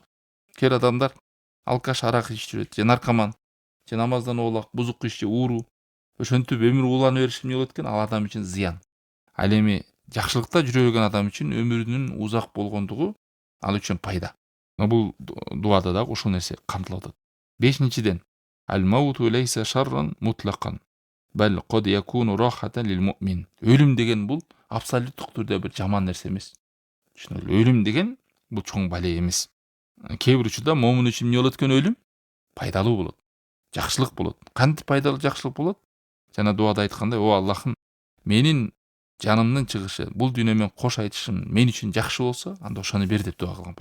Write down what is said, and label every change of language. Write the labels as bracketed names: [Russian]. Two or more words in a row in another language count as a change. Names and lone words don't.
[Kyrgyz] Кээ бир адамдар алкаш, арак ичип жүрөт, же наркоман, же намаздан оолак, бузук ишчи, ууру. Ошентип өмүрү улана беришип эмне болот экен? Ал адам үчүн зыян. Ал эми жакшылыкта жүрө берген адам үчүн өмүрүнүн узак болгондугу ал үчүн пайда. Бул дуада да ушул нерсе камтылып атат. Бешинчиден, [Arabic] الموت ليس شرا مطلقا, بل قد يكون راحة للمؤمن. [Kyrgyz] Өлүм деген бул абсолюттук түрдө бир жаман нерсе эмес. Өлүм деген бул чоң бале эмес. Кээ бир учурда момун үчүн эмне болот экен өлүм? Пайдалуу болот. Жакшылык болот. Кантип пайдалуу жакшылык болот? Жана дуада айткандай, о Аллахым, менин жанымдын чыгышы, бул дүйнө менен кош айтышым мен үчүн жакшы болсо, анда ошону бер деп дуа кылган.